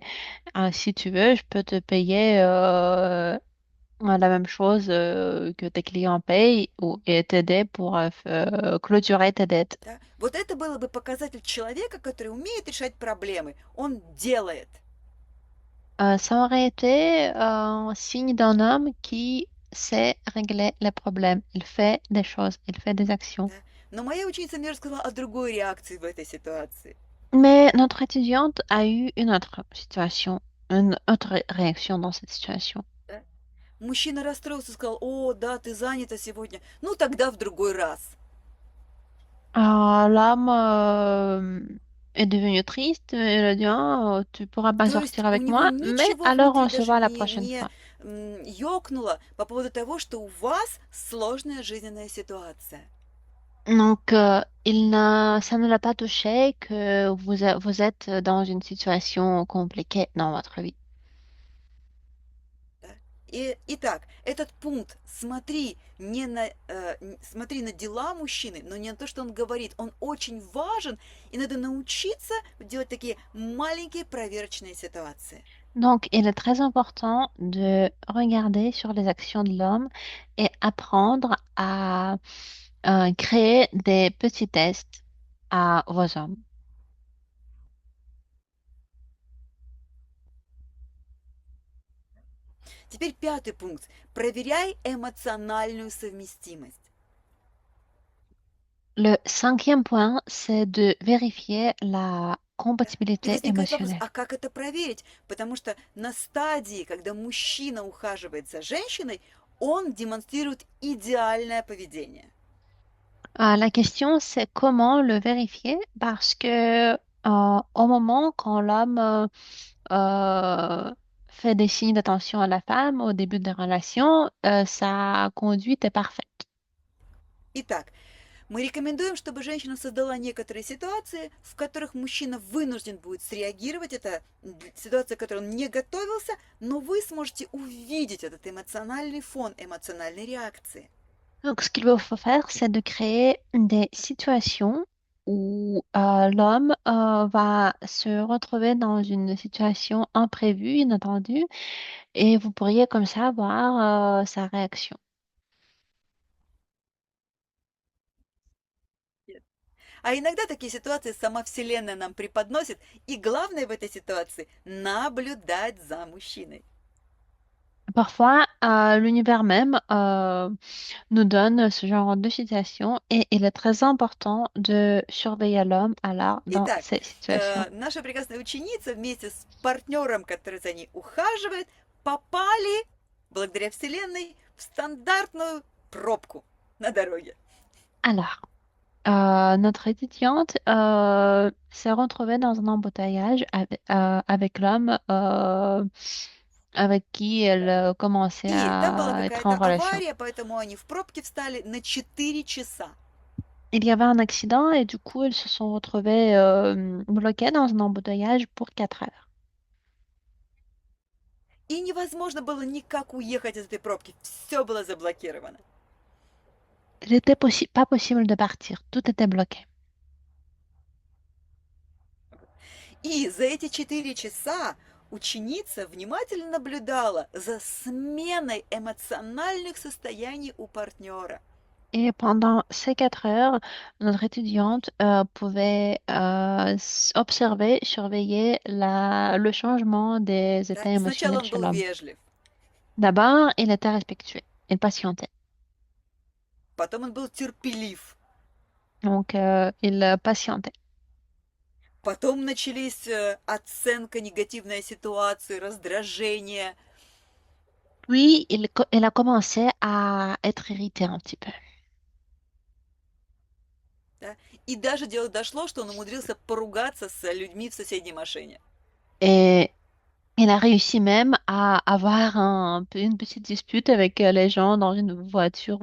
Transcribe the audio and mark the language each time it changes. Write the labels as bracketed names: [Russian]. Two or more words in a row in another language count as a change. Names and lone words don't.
[French] Ah, si tu veux, je peux te payer la même chose que tes clients payent et t'aider pour clôturer tes dettes. [Russian] Да? Вот это было бы показатель человека, который умеет решать проблемы. Он делает. [French] Ça aurait été un signe d'un homme qui sait régler les problèmes. Il fait des choses, il fait des actions. [Russian] Да? Но моя ученица мне рассказала о другой реакции в этой ситуации. [French] Mais notre étudiante a eu une autre situation, une autre réaction dans cette situation. [Russian] Да? Мужчина расстроился и сказал, о, да, ты занята сегодня, ну тогда в другой раз. [French] L'homme est devenu triste et il a dit, ah, tu pourras pas [Russian] То есть [French] sortir [Russian] у [French] avec [Russian] него [French] moi, mais [Russian] ничего [French] alors [Russian] внутри [French] on se [Russian] даже [French] voit la [Russian] не, [French] prochaine [Russian] не [French] fois. [Russian] ёкнуло по поводу того, что у вас сложная жизненная ситуация. [French] Donc, ça ne l'a pas touché que vous êtes dans une situation compliquée dans votre vie. [Russian] Да? Итак, этот пункт смотри не на, смотри на дела мужчины, но не на то, что он говорит. Он очень важен, и надо научиться делать такие маленькие проверочные ситуации. [French] Donc, il est très important de regarder sur les actions de l'homme et apprendre à créer des petits tests à vos hommes. [Russian] Теперь пятый пункт. Проверяй эмоциональную совместимость. [French] Le cinquième point, c'est de vérifier la [Russian] Да? И [French] compatibilité [Russian] возникает вопрос, [French] émotionnelle. [Russian] а как это проверить? Потому что на стадии, когда мужчина ухаживает за женщиной, он демонстрирует идеальное поведение. [French] La question, c'est comment le vérifier parce que au moment quand l'homme euh, fait des signes d'attention à la femme au début des relations, sa conduite est parfaite. [Russian] Итак, мы рекомендуем, чтобы женщина создала некоторые ситуации, в которых мужчина вынужден будет среагировать. Это ситуация, к которой он не готовился, но вы сможете увидеть этот эмоциональный фон, эмоциональной реакции. [French] Donc, ce qu'il faut faire, c'est de créer des situations où l'homme va se retrouver dans une situation imprévue, inattendue, et vous pourriez comme ça voir sa réaction. [Russian] А иногда такие ситуации сама Вселенная нам преподносит, и главное в этой ситуации – наблюдать за мужчиной. [French] Parfois, l'univers même nous donne ce genre de situation et il est très important de surveiller l'homme alors dans [Russian] Итак, [French] ces situations. [Russian] наша прекрасная ученица вместе с партнером, который за ней ухаживает, попали, благодаря Вселенной, в стандартную пробку на дороге. [French] Alors, notre étudiante s'est retrouvée dans un embouteillage avec l'homme avec qui elle commençait [Russian] И там была [French] à être en [Russian] какая-то [French] relation. [Russian] авария, поэтому они в пробке встали на 4 часа. [French] Il y avait un accident et du coup, ils se sont retrouvés bloqués dans un embouteillage pour 4 heures. [Russian] И невозможно было никак уехать из этой пробки. Все было заблокировано. [French] Il n'était pas possible de partir, tout était bloqué. [Russian] И за эти 4 часа ученица внимательно наблюдала за сменой эмоциональных состояний у партнера. [French] Et pendant ces 4 heures, notre étudiante pouvait observer, surveiller le changement des [Russian] Да? [French] états [Russian] Сначала [French] émotionnels [Russian] он [French] chez [Russian] был [French] l'homme. [Russian] вежлив, [French] D'abord, il était respectueux, il patientait. [Russian] потом он был терпелив, [French] Donc, il patientait. [Russian] потом начались оценка негативной ситуации, раздражение, [French] Puis, il a commencé à être irrité un petit peu. [Russian] да? И даже дело дошло, что он умудрился поругаться с людьми в соседней машине. [French] Et il a réussi même à avoir une petite dispute avec les gens dans une voiture